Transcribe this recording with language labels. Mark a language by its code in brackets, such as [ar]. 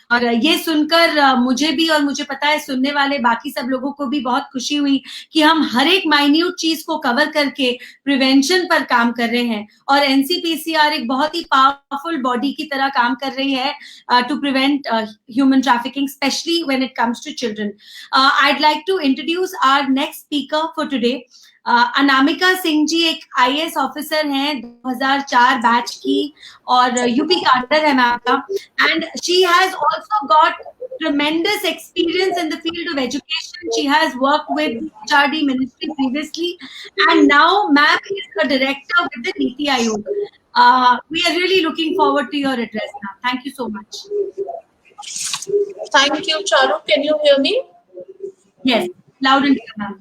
[hi] और ये सुनकर मुझे भी और मुझे पता है सुनने वाले बाकी सब लोगों को भी बहुत खुशी हुई कि हम हर एक माइन्यूट चीज को कवर करके प्रिवेंशन पर काम कर रहे हैं। और एनसीपीसीआर एक बहुत ही पावरफुल बॉडी की तरह काम कर रही है [en] to prevent human trafficking, especially when it comes to children. I'd like to introduce our next speaker for today. [hi] Anamika Singh ji एक आईएएस ऑफिसर हैं 2004 बैच की और यूपी काडर है मैम का, [en] And she has also got tremendous experience in the field of education. She has worked with HRD ministry previously, and now ma'am is a director with the Niti Aayog. We are really looking forward to your address now. Thank you so much. Thank you, Charu. Can you hear me? Yes, loud and clear, ma'am.